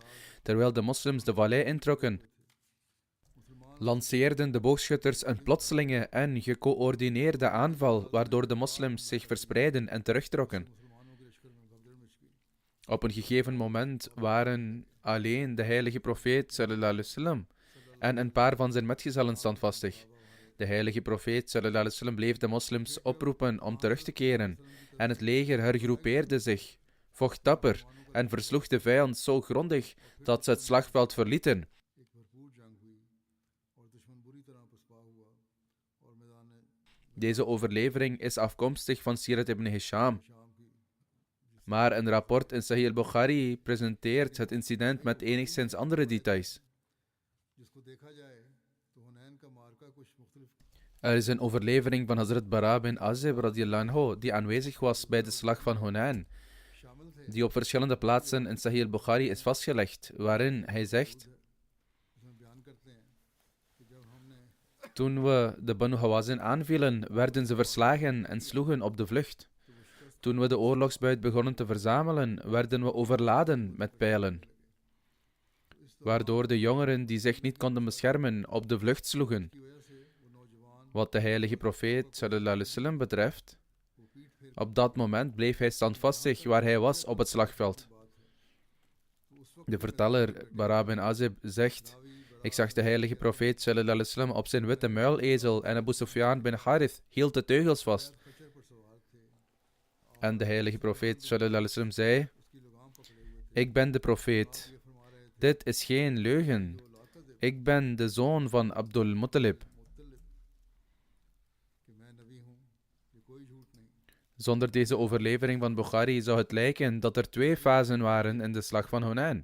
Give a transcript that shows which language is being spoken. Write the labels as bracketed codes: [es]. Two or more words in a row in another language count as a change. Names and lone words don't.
[nl] Terwijl de moslims de vallei introkken, lanceerden de boogschutters een plotselinge en gecoördineerde aanval, waardoor de moslims zich verspreidden en terugtrokken. Op een gegeven moment waren alleen de heilige profeet [ar] صلى الله عليه وسلم [nl] en een paar van zijn metgezellen standvastig. De heilige profeet [ar] صلى الله عليه وسلم [nl] bleef de moslims oproepen om terug te keren en het leger hergroepeerde zich, vocht dapper en versloeg de vijand zo grondig dat ze het slagveld verlieten. Deze overlevering is afkomstig van Sirat ibn Hisham. Maar een rapport in Sahih al-Bukhari presenteert het incident met enigszins andere details. Er is een overlevering van Hazrat Bara bin Azib [ar] رضي الله عنه, [nl] die aanwezig was bij de slag van Hunain, die op verschillende plaatsen in Sahih al-Bukhari is vastgelegd, waarin hij zegt: toen we de Banu Hawazin aanvielen, werden ze verslagen en sloegen op de vlucht. Toen we de oorlogsbuit begonnen te verzamelen, werden we overladen met pijlen, waardoor de jongeren die zich niet konden beschermen op de vlucht sloegen. Wat de heilige profeet [ar] صلى الله عليه وسلم [nl] betreft, op dat moment bleef hij standvastig waar hij was op het slagveld. De verteller Bara bin Azib zegt: ik zag de heilige profeet [ar] صلى الله عليه وسلم [nl] op zijn witte muilezel en Abu Sufyan bin Harith hield de teugels vast. En de heilige profeet [ar] صلى الله عليه وسلم [nl] zei: ik ben de profeet. Dit is geen leugen. Ik ben de zoon van Abdul Muttalib. Zonder deze overlevering van Bukhari zou het lijken dat er 2 fasen waren in de slag van Hunain.